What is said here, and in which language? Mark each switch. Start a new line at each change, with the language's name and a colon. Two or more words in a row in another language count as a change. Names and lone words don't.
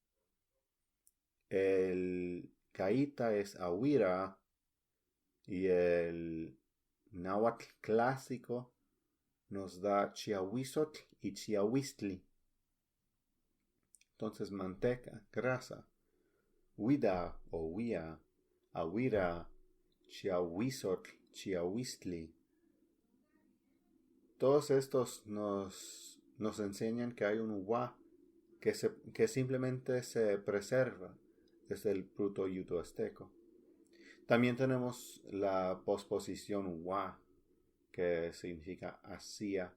Spanish: El caíta es ahuira y el náhuatl clásico nos da chiahuizotl y chiahuistli. Entonces manteca, grasa, huida o huía, ahuira, chiahuizotl, chiahuistli. Todos estos nos enseñan que hay un wa que simplemente se preserva desde el proto-yuto azteco. También tenemos la posposición wa, que significa hacía.